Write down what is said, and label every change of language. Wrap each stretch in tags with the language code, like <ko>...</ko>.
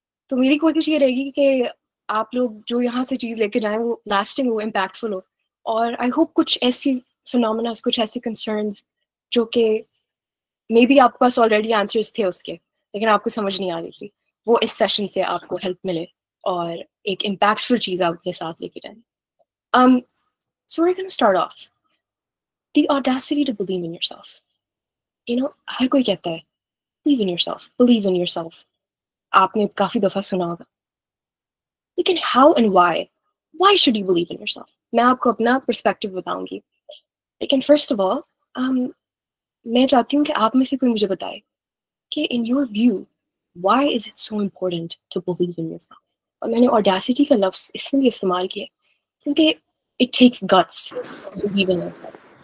<hi>तो मेरी कोशिश ये रहेगी कि आप लोग जो यहाँ से चीज़ लेके जाएं वो लास्टिंग हो, इम्पैक्टफुल हो. और आई होप कुछ ऐसी फिनोमेना, कुछ ऐसे कंसर्न्स जो कि मे बी आपके पास ऑलरेडी आंसर्स थे उसके, लेकिन आपको समझ नहीं आ रही थी, वो इस सेशन से आपको हेल्प मिले और एक इम्पैक्टफुल चीज़ आप अपने साथ लेके जाएं.</hi> <en>So we're going to start off. The audacity to believe in yourself. You know,</en> <hi>हर कोई कहता है</hi> <en>believe in yourself, believe in yourself.</en> <hi>आपने काफी दफा सुना होगा.</hi> <en>लेकिन how and why should you believe in yourself?</en> <hi>मैं आपको अपना perspective बताऊंगी. लेकिन</hi> <en>first of all,</en> <hi>मैं चाहती हूँ कि आप में से कोई मुझे बताए कि</hi> <en>in your view, why is it so important to believe in yourself?</en> <hi>और मैंने audacity का लफ्ज़ इसलिए इस्तेमाल किया क्योंकि</hi> <en>it takes guts to believe in yourself.</en>